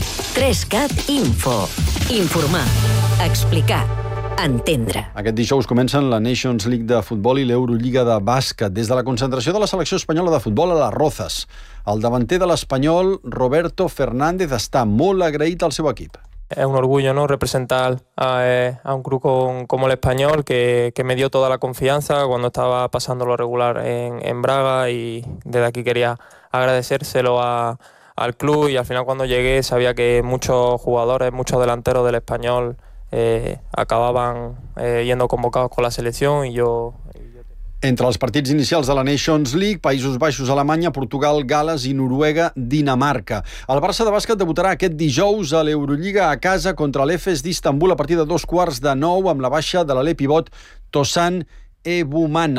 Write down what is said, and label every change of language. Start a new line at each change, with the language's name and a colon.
Catalan: 3CAT Info. Informar. Explicar. Entendre. Aquest dijous comencen la Nations League de futbol i l'Eurolliga de bàsquet. Des de la concentració de la selecció espanyola de futbol a Las Rozas, el davanter de l'Espanyol, Roberto Fernández, està molt agraït al seu equip.
Spanish: Es un orgullo, ¿no?, representar a un club como el Español que me dio toda la confianza cuando estaba pasando lo regular en Braga y desde aquí quería agradecérselo al club y al final cuando llegué sabía que muchos jugadores, muchos delanteros del Español acababan yendo convocados con la selección y yo...
Catalan: Entre els partits inicials de la Nations League, Països Baixos, Alemanya, Portugal, Gales i Noruega, Dinamarca. El Barça de bàsquet debutarà aquest dijous a l'Eurolliga a casa contra l'Efes d'Istanbul a partir de 2:15 amb la baixa de l'aler pivot Tosan Ebuman.